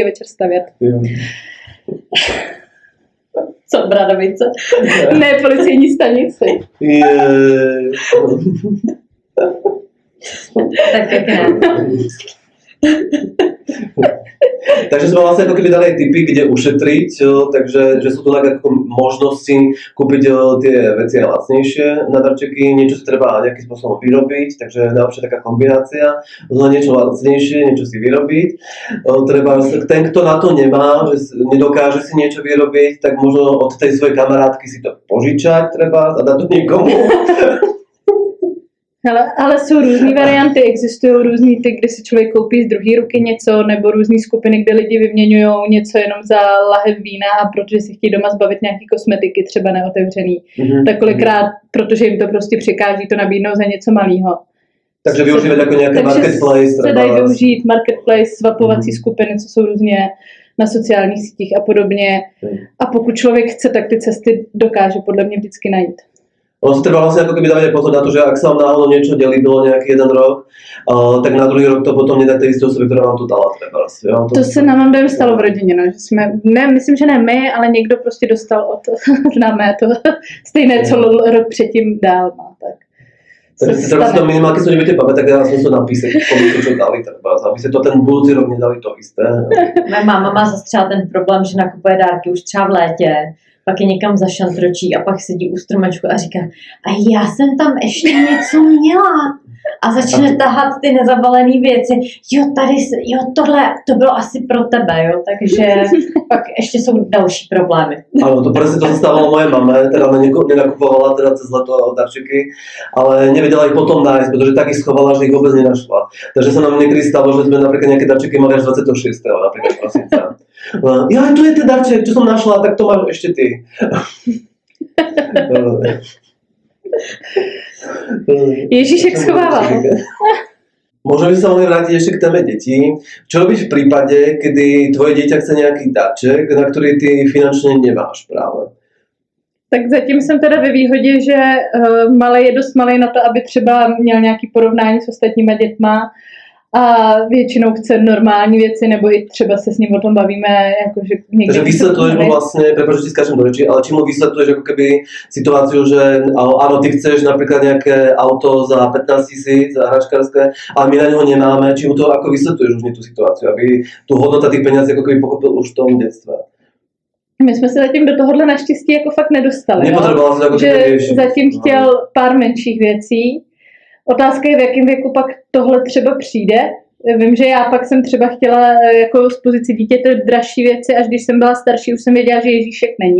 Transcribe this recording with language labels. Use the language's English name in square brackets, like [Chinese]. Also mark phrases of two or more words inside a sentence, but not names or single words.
[Czech] večer stavět. Co, Bradovice? Ne, policejní stanici. Tak pěkné. [Slovak] Takže sme vlastne ako keby dali aj tipy, kde ušetriť, takže že sú to tak ako možnosti kúpiť tie veci lacnejšie na darčeky, niečo si treba nejakým spôsobom vyrobiť, takže najlepšia taká kombinácia, niečo lacnejšie, niečo si vyrobiť. Treba, ten, kto na to nemá, že nedokáže si niečo vyrobiť, tak možno od tej svojej kamarátky si to požičať treba a dať to niekomu. [Czech] Ale jsou různé varianty, existují různý ty, kdy si člověk koupí z druhé ruky něco, nebo různé skupiny, kde lidi vyměňují něco jenom za lahev vína a protože si chtějí doma zbavit nějaký kosmetiky, třeba neotevřený. Tak kolikrát, protože jim to prostě překáží, to nabídnou za něco malého. Takže využívat jako nějaké marketplace. Se dají využít marketplace, swapovací skupiny, co jsou různě na sociálních sítích a podobně. A pokud člověk chce, tak ty cesty dokáže podle mě vždycky najít. [Slovak] Ono si treba vlastne ako keby dávať pozor na to, že ak sa vám náhodou niečo delilo nejaký jeden rok, tak na druhý rok to potom nedá tej isté osobe, ktorá vám to dala treba. [Czech] To se nám dojem stalo v rodině, no, že jsme, ne, myslím, že ne my, ale někdo prostě dostal od známé to stejné, co rok předtím dál má. [Slovak] Takže si treba si to minimálne, keď sa nebudete pamätať, tak ja som to napísať, komu čo dali treba, aby si to ten budúci rok nedali to isté. [Czech] Moje máma má zase třeba ten problém, že nakupuje dárky už třeba v létě, pak je někam zašantročí a pak sedí u stromečku a říká, a já jsem tam ještě něco měla. A začne tahat ty nezabalené věci. Jo, tohle, to bylo asi pro tebe, jo, takže pak ještě jsou další problémy. [Slovak] Áno, to presne to sa stávalo mojej mame, teda nenakupovala teda cez leto darčeky, ale nevedela ich potom nájsť, pretože tak ich schovala, že ich vôbec nenašla. Takže sa nám niekedy stalo, že sme napríklad nejaké darčeky mali až 26. napríklad prosinca. Ja, tu je ten darček, čo som našla, tak to máš ešte ty. [Czech] Ježíšek schovával. [Slovak] Možno by sa mohli vrátiť ešte k téme detí. Čo robiť v prípade, kedy tvoje dieťa chce nejaký darček, na ktorý ty finančne nemáš práve? [Czech] Tak zatím jsem teda ve výhodě, že malej je dost malej na to, aby třeba měl nějaký porovnání s ostatníma dětma a většinou chce normální věci, nebo i třeba se s ním o tom bavíme. Jako, že [Slovak] takže vysvetľuješ mu vlastne, prepáč, že ti skáčem do reči, ale či mu vysvetľuješ ako keby situáciu, že áno, ty chceš napríklad nejaké auto za 15 000 hračkárske, ale my na neho nemáme, či mu to ako vysvetľuješ už tú situáciu, aby tu hodnota tých peňazí ako keby pochopil už v tom detstve. [Czech] My jsme se zatím do tohohle naštěstí jako fakt nedostali. Nepotřebovala se jako že zatím chtěl pár menších věcí. Otázka je, v jakém věku pak tohle třeba přijde. Vím, že já pak jsem třeba chtěla jako z pozici dítěte dražší věci, až když jsem byla starší, už jsem věděla, že Ježíšek není.